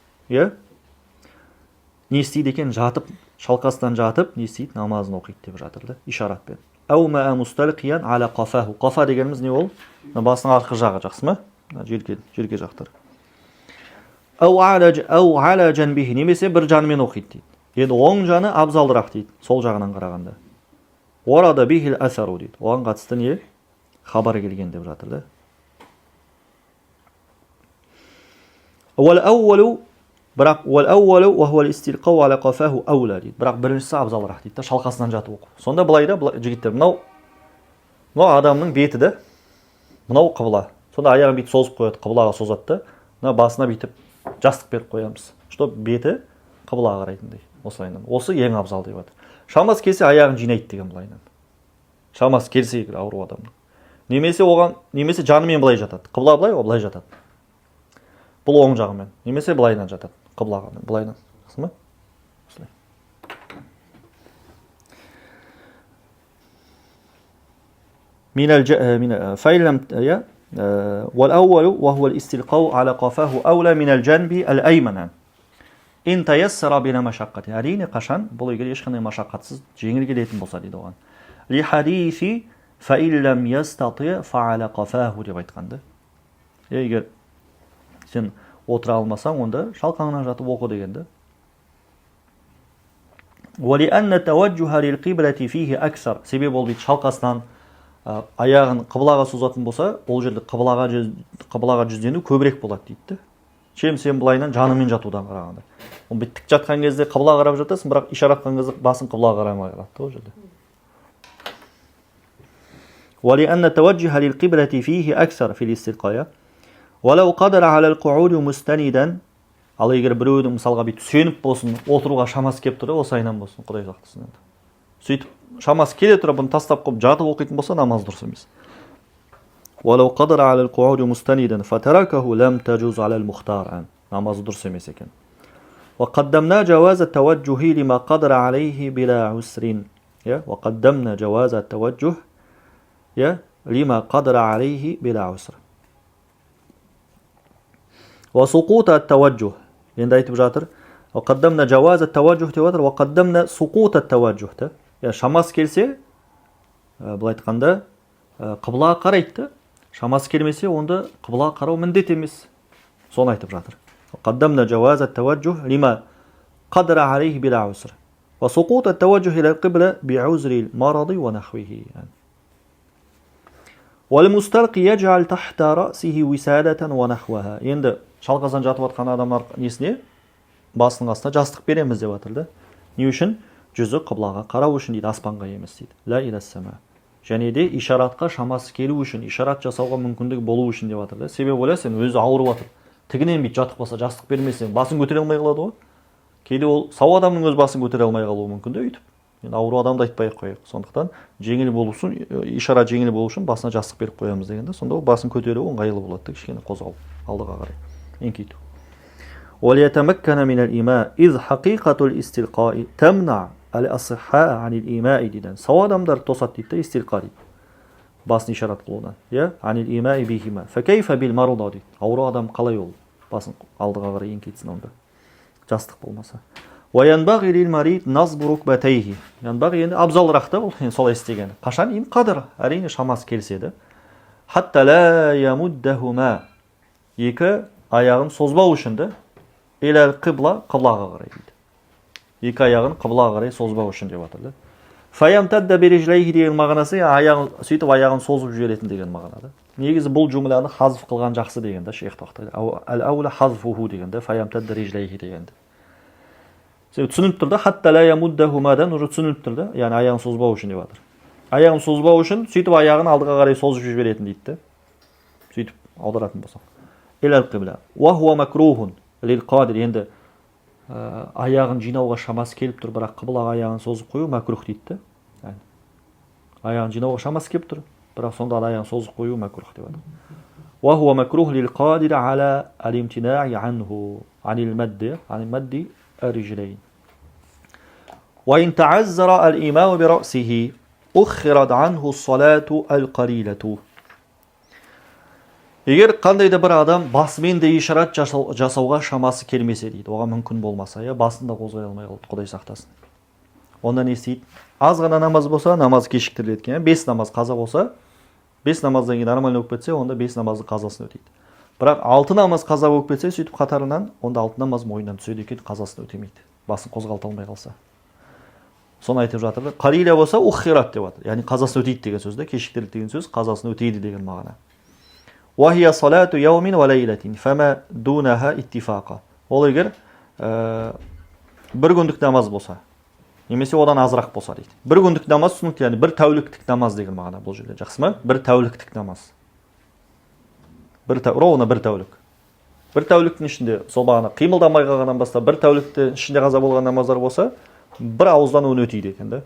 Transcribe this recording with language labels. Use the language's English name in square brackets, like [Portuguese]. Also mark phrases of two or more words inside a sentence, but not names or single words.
[Kazakh] Не істейді екен? Жатып, шалқастан жатып, не істейді? Намазын оқиды деп жатыр, ишаратпен. [Arabic] أو ما مستلقيا على قفاه. Qafa [Kazakh] дегеніміз не ол? Басының арқы жағы, жақсы ма? Жерге жақтыр. [Arabic] أو على جنبه. [Kazakh] Немесе бір жанымен оқиды дейді. Енді оң жаны абзалырақ дейді, сол жағынан қарағанда. [Arabic] ورد به الأثر [Kazakh] дейді. Оған қатысты не? Хабар келген деп жатыр да. [Arabic] والأول وهو الاستلقاء على قفاه أولى дейді. [Kazakh] Бірақ біріншісі абзалырақ дейді, шалқасынан жатып оқу. Сонда былай да, жігіттер, мынау адамның беті де, мынау қыбла. Сонда аяғын бүйтіп созып қояды, қыблаға созады да, басына бүйтіп жастық беріп қоямыз. Что беті қыблаға қарайтындай. осылайынан. Осы ең абзал деп жатыр. Шамасы келсе аяғын жинайды деген былайынан. Шамасы келсе егер ауру адамның. Немесе жанымен былай жатады. Қыбла былай, былай жатады. Бұл оң жағымен. Немесе былайынан жатады. Қыблаға былайынан. Жақсы ма? Осылай. [Arabic] والأول وهو الاستلقاء على قفاه أولى من الجنب الأيمن إن تيسر بلا مشقة. [Kazakh] әрине қашан бұл егер ешқандай машақатсыз жеңіл келетін болса дейді оған. [Arabic] لحديث فإن لم يستطع فعلى قفاه [Kazakh] деп айтқанды. Егер сен отыра алмасаң, онда шалқаңнан жатып оқы дегенді. [Arabic] ولأن التوجه للقبلة فيه أكثر. [Kazakh] Себебі ол дейді шалқасынан аяғын қыблаға созатын болса, ол жерде қыблаға жүздену көбірек болады дейді. Чем сен былайынан жанымен жатудан қарағанда. Ол тік жатқан кезде қыбла қарап жатасың, бірақ ишарат атқан кезде басың қыблаға қарамай қалады ол жерде. [Arabic] ولأن التوجه للقبلة فيه أكثر في الاستلقاء ولو قدر على القعود مستندا. [Kazakh] Ал егер біреудің мысалға бүйтіп сүйеніп болсын, отыруға шамасы келіп тұр, осайынан болсын, Құдай сақтасын енді. Сөйтіп шамасы келе тұра бұны тастап қойып жатып оқитын болса, намаз дұрыс емес. [Arabic] ولو قدر على القعود مستندا فتركه لم تجوز على المختار. [Kazakh] намаз дұрыс емес екен. [Arabic] وقدمنا جواز التوجه لما قدر عليه بلا عسر. وقدمنا جواز التوجه لما قدر عليه بلا عسر. وسقوط التوجه. [Kazakh] енді айтып жатыр. [Arabic] وقدمنا جواز التوجه [Kazakh] деп жатыр. [Arabic] وقدمنا سقوط التوجه. [Kazakh] Шамасы келсе, былай айтқанда, қыблаға қарайды. Шамасы келмесе, онда қыблаға қарау міндет емес. Соны айтып жатыр. [Arabic] قدمنا جواز التوجه لما قدر عليه بلا عسر وسقوط التوجه إلى القبلة بعذر المرض ونحوه. والمستلقي يجعل تحت رأسه وسادة ونحوها. [Kazakh] Енді шалқасынан жатып жатқан адамдар несіне? Басының астына жастық береміз деп жатыр. Не үшін? Жүзі қыблаға қарау үшін дейді, аспанға емес дейді. [Arabic] لا إلى السماء. [Kazakh] Және де ишаратқа шамасы келу үшін, ишарат жасауға мүмкіндік болу үшін деп жатыр. Себебі ойлайсың, өзі ауырып жатыр. Тігінен бит жатып қалса, жастық бермесең, басын көтере алмай қалады ғой. Кейде ол сау адамның өз басын көтере алмай қалуы мүмкін де өйтіп. Енді ауру адамды айтпай-ақ қояйық. Сондықтан жеңіл болу үшін, ишарат жеңіл болу үшін басына жастық беріп қоямыз дегенде, сонда ол басын көтеруі ыңғайлы болады, кішкене қозғалып алдыға қарай. Еңкейту. [Arabic] وَلْيَتَمَكَّنَ مِنَ الْإِمَاءِ إِذْ حَقِيقَةُ الْإِسْتِلْقَاءِ تَمْنَعُ الْأَصِحَّاءَ عَنِ الْإِمَاءِ дейді. [Kazakh] Сау адамдар тосады дейді, истилқа дейді. Басын ишарат қылуынан. [Arabic] عَنِ الْإِمَاءِ بِهِمَا فَكَيْفَ بِالْمَرْضَى дейді. [Kazakh] Ауру адам қалай ол? Басын алдыға қарай еңкейтсін онда. Жастық болмаса. [Arabic] وَيَنْبَغِي لِلْمَرِيضِ نَصْبُ رُكْبَتَيْهِ. [Kazakh] Янбағи енді абзалырақ та ол, солай істеген. Қашан? [Arabic] إن قدر. [Kazakh] Әрине шамасы келседі. [Arabic] حَتَّى لَا يَمُدَّهُمَا. [Kazakh] Екі аяғын созбау үшін де [Arabic] إلى القبلة, [Kazakh] қыблаға қарай дейді. Екі аяғын қыблаға қарай созбау үшін деп жатыр. [Arabic] فيمتد برجليه [Kazakh] деген мағынасы, сөйтіп аяғын созып жіберетін деген мағынада. Негізі бұл жұмланы хазф қылған жақсы дегенде, шейх тоқтайды. [Arabic] الأولى حذفه [Kazakh] дегенде, [Arabic] فيمتد رجليه [Kazakh] дегенде. Түсініп тұрды, [Arabic] حتى لا يمدهما [Kazakh] уже түсініп тұрды, яғни аяғын созбау үшін деп жатыр. Аяғын созбау үшін сөйтіп аяғын алдыға қарай созып жіберетін дейді. Сөйтіп аударатын болсақ. [Arabic] إلى القبلة. وهو مكروه للقادر. [Kazakh] Енді аяғын жинауға шамасы келіп тұр, бірақ қыблаға аяғын созып қою макрух дейді. Аяғын жинауға шамасы келіп тұр, бірақ сонда аяғын созып қою макрух деп жатыр. [Arabic] وهو مكروه للقادر على الامتناع عنه عن المد الرجلين. وإن تعذر الإمام برأسه أخرت عنه الصلاة القليلة. [Kazakh] Егер қандай да бір адам басымен де ишарат жасауға шамасы келмесе дейді, оған мүмкін болмаса, басында қозғай алмай қалды, Құдай сақтасын. Онда не істейді? Аз ғана намаз болса, намаз кешіктіріледі екен. 5 намаз қаза болса, 5 намаздан кейін нормально болып кетсе, онда 5 намаздың қазасын өтейді. Бірақ 6 намаз қаза болып кетсе, сөйтіп қатарынан, онда 6 намаз мойнынан түседі екен, қазасын өтемейді. Басын қозғалта алмай қалса. Соны айтып жатыр. Қалиля болса, ухират деп жатыр. Яғни қазасын өтейді деген сөзді, кешіктірілді деген сөз, қазасын өтейді деген мағына. [Arabic] وهي صلاة يوم وليلة فما دونها اتفاقا. [Kazakh] Ол егер бір күндік намаз болса, немесе одан азырақ болса дейді. Бір күндік намаз түсінікті, яғни бір тәуліктік намаз деген мағына бұл жерде. Жақсы ма? Бір тәуліктік намаз. Ровно бір тәулік. бір тәуліктің ішінде сол бағана қимылдамай қалғаннан бастап бір тәуліктің ішінде қаза болған намаздар болса, бір ауыздан оны өтейді екен да.